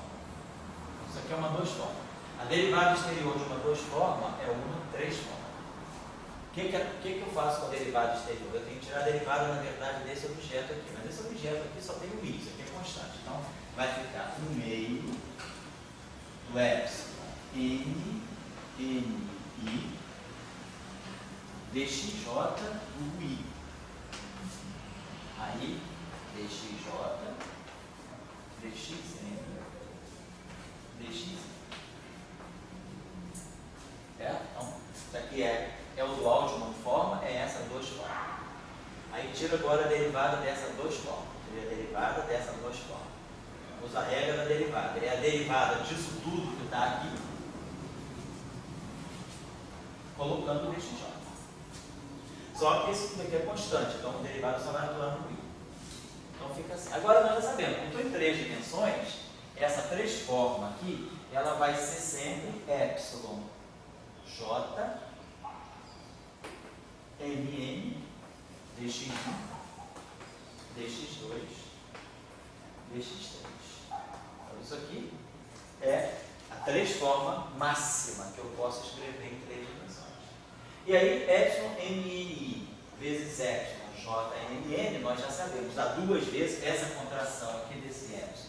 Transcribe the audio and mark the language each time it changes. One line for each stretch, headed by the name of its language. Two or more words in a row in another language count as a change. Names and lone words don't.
Portuguese: Isso aqui é uma 2 formas. A derivada exterior de uma 2 formas é uma 3 formas. O que eu faço com a derivada exterior? Eu tenho que tirar a derivada, na verdade, desse objeto aqui. Mas esse objeto aqui só tem o i, isso aqui é constante. Então, vai ficar 1/2 do epsilon n i dxj do i. Aí, dxj, dxn, dx. Certo? Então, isso aqui é o dual de uma forma, é essa 2 formas. Aí tira agora a derivada dessa 2 formas. Tira a derivada dessa 2 formas. Usa a regra da derivada. É a derivada disso tudo que está aqui, colocando o dxj. Só que esse tudo aqui é constante, então o derivado só vai atuar no i. Então fica assim. Agora nós já sabemos, estou em 3 dimensões, essa 3 forma aqui, ela vai ser sempre epsilon j mn dx1, dx2, dx3. Então isso aqui é a 3 forma máxima que eu posso escrever em 3 dimensões. E aí, epsilon mni vezes epsilon jmn, nós já sabemos, dá 2 vezes essa contração aqui desse epsilon.